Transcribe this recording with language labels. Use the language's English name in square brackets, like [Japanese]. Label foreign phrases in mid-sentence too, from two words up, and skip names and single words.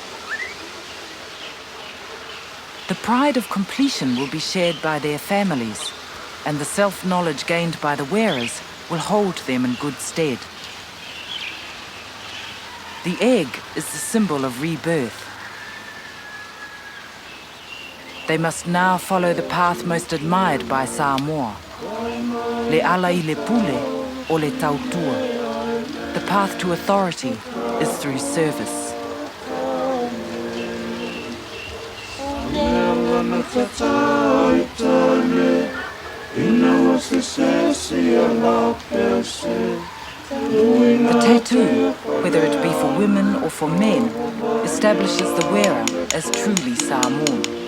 [English] The pride of completion will be shared by their families, and the self-knowledge gained by the wearers will hold them in good stead. The egg is the symbol of rebirth. They must now follow the path most admired by Samoa. [Samoan] Le ala I le pule o le tautua. [English] The path to authority is through service. The tattoo, whether it be for women or for men, establishes the wearer as truly Samoan.